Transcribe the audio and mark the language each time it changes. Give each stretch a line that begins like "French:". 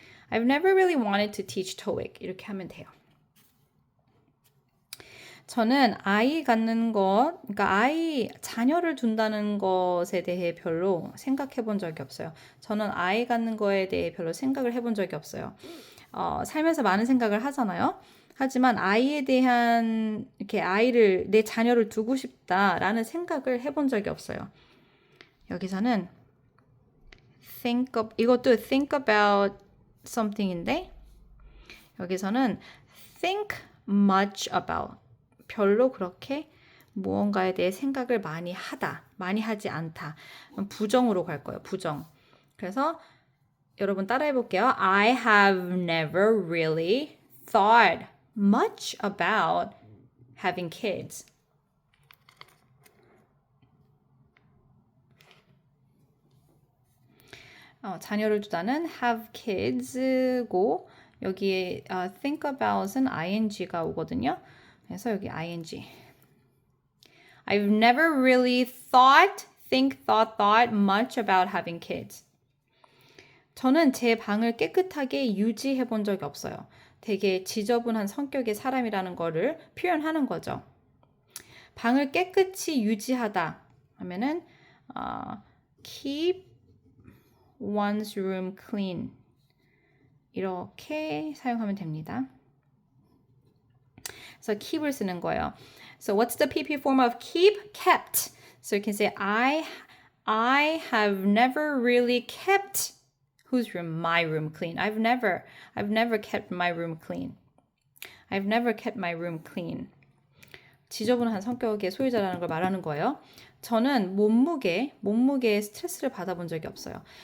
English: I've never really wanted to teach TOEIC.
Korean: 이렇게 하면 돼요. 저는 아이 갖는 것, 그러니까 자녀를 둔다는 것에 대해 별로 생각해 본 적이 없어요. 저는 아이 갖는 거에 대해 별로 생각을 해본 적이 없어요. 살면서 많은 생각을 하잖아요. 하지만 아이에 대한 이렇게 내 자녀를 두고 싶다라는 생각을 해본 적이 없어요. 여기서는 이것도
English: think about something
Korean: 인데 여기서는
English: think much about
Korean: 별로 그렇게 무언가에 대해 생각을 많이 하지 않다. 부정으로 갈 거예요. 부정. 그래서 여러분 따라해 볼게요.
English: I have never really thought much about having kids.
Korean: 자녀를 두다는
English: have kids
Korean: 고 여기에
English: think about
Korean: 은 ing가 오거든요. 그래서 여기 ing.
English: I've never really thought much about having kids.
Korean: 저는 제 방을 깨끗하게 유지해 본 적이 없어요. 되게 지저분한 성격의 사람이라는 거를 표현하는 거죠. 방을 깨끗이 유지하다 하면은
English: keep one's room clean
Korean: 이렇게 사용하면 됩니다. 그래서 keep을 쓰는 거예요.
English: So what's the PP form of keep? Kept. So you can say I have never really kept whose room? My room clean. I've never kept my room clean. I've never kept my room clean.
Korean: 지저분한 성격의 소유자라는 걸 말하는 거예요. 저는 몸무게에 스트레스를 받아본 적이 없어요.